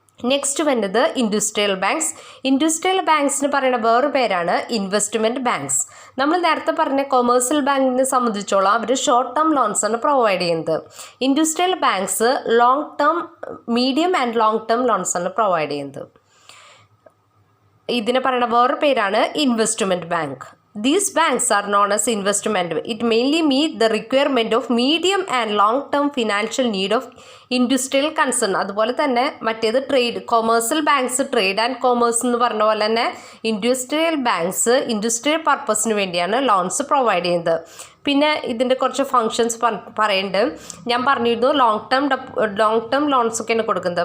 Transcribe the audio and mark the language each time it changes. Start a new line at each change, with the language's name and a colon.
Malayalam: Next വരുന്നത് industrial banks. Industrial ബാങ്ക്സിന് പറയുന്ന വേറെ പേരാണ് ഇൻവെസ്റ്റ്മെൻറ്റ് ബാങ്ക്സ്. നമ്മൾ നേരത്തെ പറഞ്ഞ കൊമേഴ്സ്യൽ ബാങ്കിനെ സംബന്ധിച്ചോളം അവർ ഷോർട്ട് ടേം ലോൺസ് ആണ് പ്രൊവൈഡ് ചെയ്യുന്നത്. Industrial banks long term, medium and long term loans ആണ് പ്രൊവൈഡ് ചെയ്യുന്നത്. ഇതിന് പറയുന്ന വേറെ പേരാണ് investment bank.
English: These banks are known as investment. It mainly meet the requirement of medium and long-term financial need of industrial concern.
Malayalam: അതുപോലെ തന്നെ മറ്റേത് trade, commercial banks trade and commerce എന്ന് പറഞ്ഞ പോലെ തന്നെ ഇൻഡസ്ട്രിയൽ ബാങ്ക്സ് ഇൻഡസ്ട്രിയൽ പർപ്പസിന് വേണ്ടിയാണ് loans provide ചെയ്യുന്നത്. പിന്നെ ഇതിൻ്റെ കുറച്ച് ഫങ്ഷൻസ് പറയുന്നുണ്ട്. ഞാൻ പറഞ്ഞിരുന്നു ലോങ് ടേം ലോൺസ് ഒക്കെയാണ് കൊടുക്കുന്നത്.